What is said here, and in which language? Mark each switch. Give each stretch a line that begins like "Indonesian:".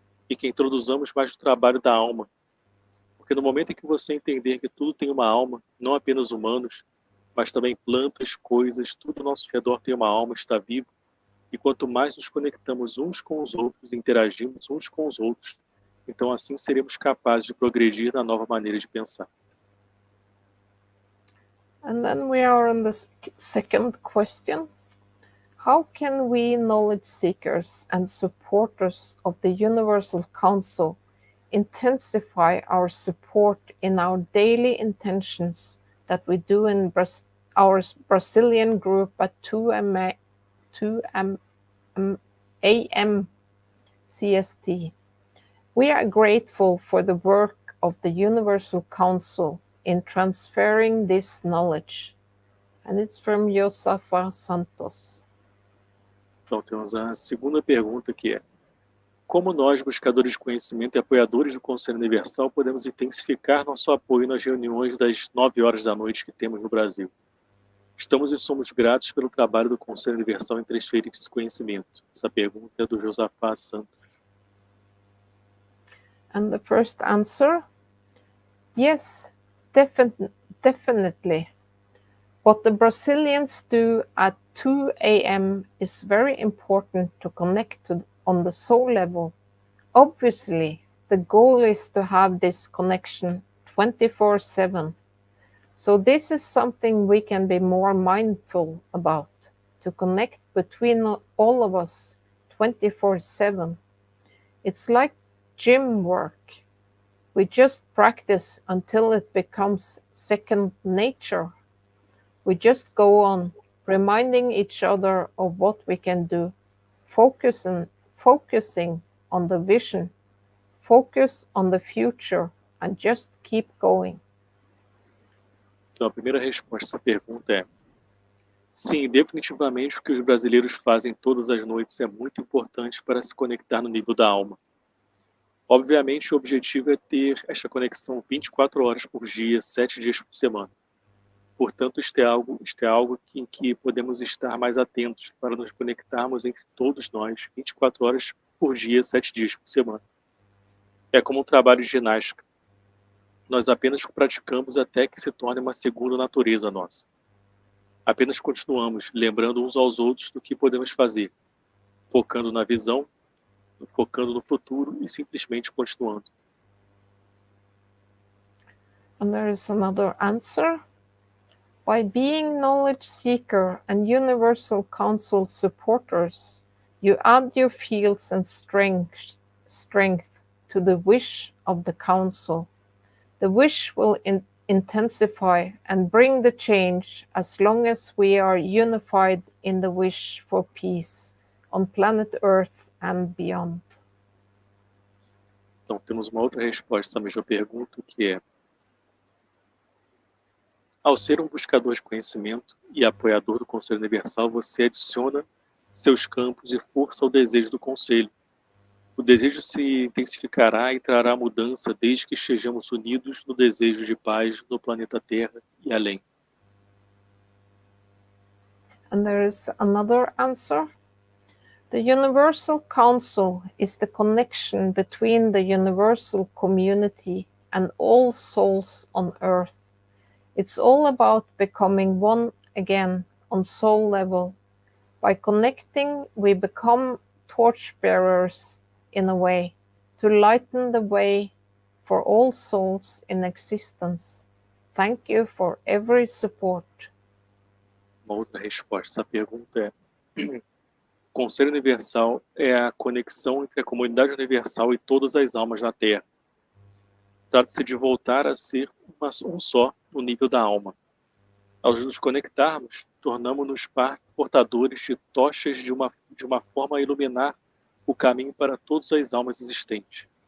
Portuguese: E que introduzamos mais o trabalho da alma. Porque no momento em que você entender que tudo tem uma alma, não apenas humanos, mas também plantas, coisas, tudo ao nosso redor tem uma alma, está vivo, e quanto mais nos conectamos uns com os outros, interagimos uns com os outros, então assim seremos capazes de progredir na nova maneira de pensar.
English: And then we are on the second question. How can we, knowledge seekers and supporters of the Universal Council, intensify our support in our daily intentions that we do in our Brazilian group at 2 a.m. CST? We are grateful for the work of the Universal Council in transferring this knowledge. And it's from Josafa Santos.
Portuguese: Então temos a segunda pergunta, que é: como nós, buscadores de conhecimento e apoiadores do Conselho Universal, podemos intensificar nosso apoio nas reuniões das 9 horas da noite que temos no Brasil? Estamos e somos gratos pelo trabalho do Conselho Universal em transferir esse conhecimento. Essa pergunta é do Josafá Santos.
English: And the first answer, yes, definitely. What the Brazilians do at 2 a.m. is very important to connect to on the soul level. Obviously, the goal is to have this connection 24/7. So this is something we can be more mindful about, to connect between all of us 24/7. It's like gym work. We just practice until it becomes second nature. We just go on, reminding each other of what we can do, focusing on the vision, focus on the future, and just keep going.
Portuguese: Então, a primeira resposta a essa pergunta é: sim, definitivamente o que os brasileiros fazem todas as noites é muito importante para se conectar no nível da alma. Obviamente, o objetivo é ter esta conexão 24 horas por dia, 7 dias por semana. Portanto, isto é algo em que podemos estar mais atentos para nos conectarmos entre todos nós 24 horas por dia, 7 dias por semana. É como um trabalho de ginástica. Nós apenas praticamos até que se torne uma segunda natureza nossa. Apenas continuamos lembrando uns aos outros do que podemos fazer, focando na visão, focando no futuro e simplesmente continuando.
English: And there is another answer. By being knowledge seeker and Universal Council supporters, you add your fields and strength to the wish of the Council. The wish will intensify and bring the change as long as we are unified in the wish for peace on planet Earth and beyond.
Portuguese: Então, temos uma outra resposta a essa mesma pergunta, que é: ao ser um buscador de conhecimento e apoiador do Conselho Universal, você adiciona seus campos e força ao desejo do Conselho. O desejo se intensificará e trará mudança desde que estejamos unidos no desejo de paz no planeta Terra e além.
English: And there is another answer. The Universal Council is the connection between the universal community and all souls on Earth. It's all about becoming one again on soul level. By connecting, we become torchbearers in a way, to lighten the way for all souls in existence. Thank you for every support.
Portuguese: Uma outra resposta a essa pergunta é: o Conselho Universal é a conexão entre a comunidade universal e todas as almas na Terra. Trata-se de voltar a ser um só no nível da alma. Ao nos conectarmos, tornamos-nos portadores de tochas de uma forma a iluminar o caminho para todas as almas existentes.